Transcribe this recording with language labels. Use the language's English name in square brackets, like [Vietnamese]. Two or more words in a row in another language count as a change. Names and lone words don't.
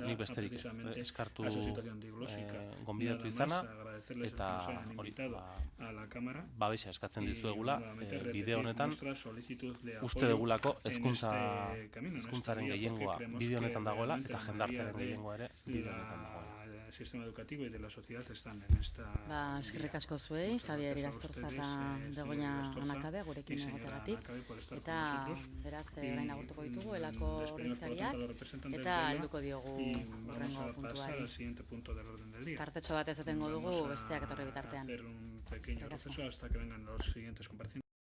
[Basque] Nik besterik ez, eskartu gonbidatu izana, eta hori, babesa eskatzen dizuegula bide honetan, uste dugulako hezkuntzaren gehiengoa bide honetan dagoela, eta jendartearen gehiengoa ere bide honetan dagoela. [Spanish] Sistema educativo y de la sociedad están en esta... [Basque] Eskerrik asko zuei, Xabier Irastorza eta Begoña Anakabe gurekin egoteagatik. Eta beraz, orain agurtuko ditugu, elako ordezkariak, eta helduko diogu hurrengo puntuari. Tartetxo bat ez etengo dugu, besteak etorri bitartean. [Spanish] Hacer un pequeño proceso hasta que vengan los siguientes comparecientes.